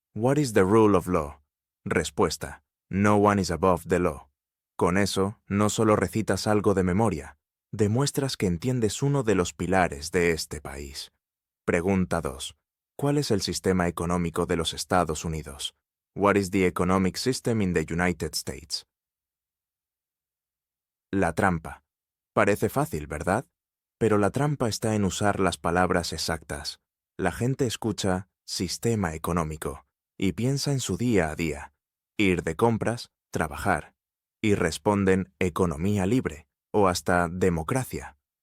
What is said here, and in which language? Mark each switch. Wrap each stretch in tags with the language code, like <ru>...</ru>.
<en>What is the rule of law? Respuesta. No one is above the law.</en> <es>Con eso, no solo recitas algo de memoria, demuestras que entiendes uno de los pilares de este país. Pregunta 2. ¿Cuál es el sistema económico de los Estados Unidos?</es> <en>What is the economic system in the United States?</en> <es>La trampa. Parece fácil, ¿verdad? Pero la trampa está en usar las palabras exactas. La gente escucha sistema económico y piensa en su día a día, ir de compras, trabajar, y responden economía libre o hasta democracia.</es>